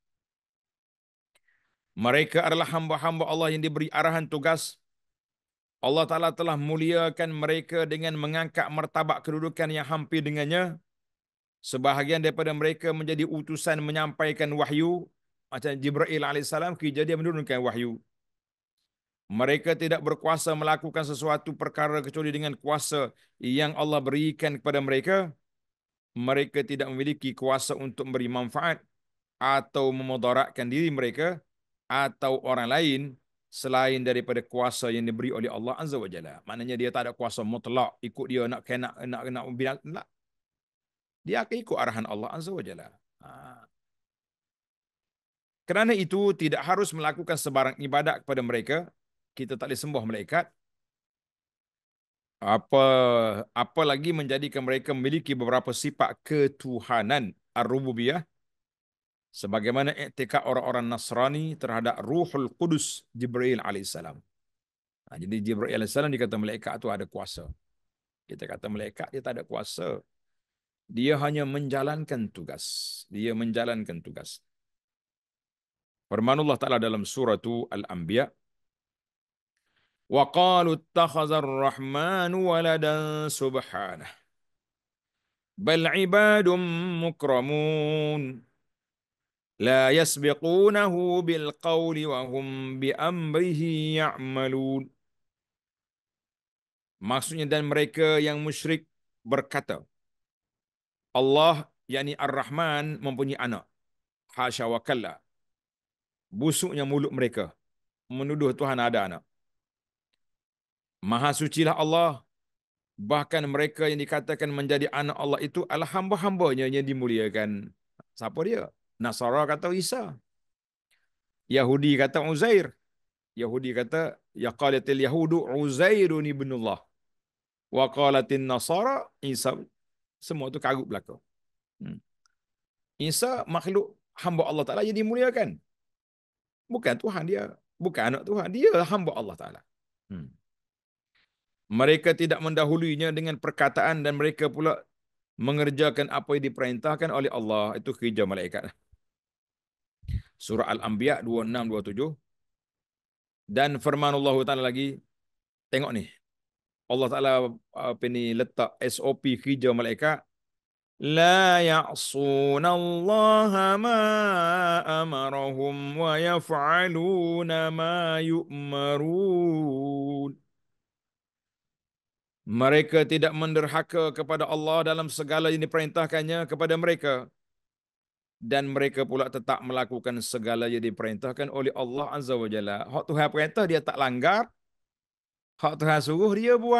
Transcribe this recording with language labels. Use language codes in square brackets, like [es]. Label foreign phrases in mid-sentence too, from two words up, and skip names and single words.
[ms] Mereka adalah hamba-hamba Allah yang diberi arahan tugas. Allah Ta'ala telah muliakan mereka dengan mengangkat martabat kedudukan yang hampir dengannya. Sebahagian daripada mereka menjadi utusan menyampaikan wahyu. Macam Jibril AS, kerja dia menurunkan wahyu. Mereka tidak berkuasa melakukan sesuatu perkara kecuali dengan kuasa yang Allah berikan kepada mereka. Mereka tidak memiliki kuasa untuk memberi manfaat atau memudaratkan diri mereka atau orang lain selain daripada kuasa yang diberi oleh Allah [ar] Azza wa Jalla. [ms] Maknanya dia tak ada kuasa mutlak ikut dia nak bilang tak. Dia akan ikut arahan Allah [ar] Azza wa Jalla. [ms] Kerana itu tidak harus melakukan sebarang ibadat kepada mereka. Kita tak boleh sembah malaikat. Apa lagi menjadikan mereka memiliki beberapa sifat ketuhanan ar-rububiyah sebagaimana i'tikad orang-orang Nasrani terhadap Ruhul Qudus Jibril alaihissalam. Jadi Jibril alaihissalam dikata malaikat itu ada kuasa. Kita kata malaikat dia tak ada kuasa. Dia hanya menjalankan tugas. Dia menjalankan tugas. Firman Allah Ta'ala dalam surah Al-Anbiya, [ar] وقالوا اتخذ الرحمن ولدا سبحانه بل عباد مكرمون لا يسبقونه بالقول وهم بأمره يعملون. [ms] Maksudnya dan mereka yang musyrik berkata, Allah yakni Ar-Rahman mempunyai anak. [ar] حاشا وكلا. [ms] Busuknya mulut mereka menuduh Tuhan ada anak. Maha sucilah Allah. Bahkan mereka yang dikatakan menjadi anak Allah itu adalah hamba-hambanya yang dimuliakan. Siapa dia? Nasara kata Isa. Yahudi kata Uzair. Yahudi kata ya [ar] قالت اليهود عزير ابن الله. وقالت النصارى عيسى. [ms] Semua itu karut belaka. Isa makhluk hamba Allah Ta'ala yang dimuliakan. Bukan Tuhan dia. Bukan anak Tuhan. Dia hamba Allah Ta'ala. Mereka tidak mendahuluinya dengan perkataan dan mereka pula mengerjakan apa yang diperintahkan oleh Allah. Itu kerja malaikat. Surah Al-Anbiya 26-27. Dan firman Allah Ta'ala lagi. Tengok ni. Allah Ta'ala letak SOP kerja malaikat. [ar] لا يعصون الله ما أمرهم ويفعلون ما يؤمرون. [ms] Mereka tidak menderhaka kepada Allah dalam segala yang diperintahkannya kepada mereka. Dan mereka pula tetap melakukan segala yang diperintahkan oleh Allah [ar] Azza wa Jalla. [ms] Hak Tuhan perintah dia tak langgar. Hak Tuhan suruh dia buat.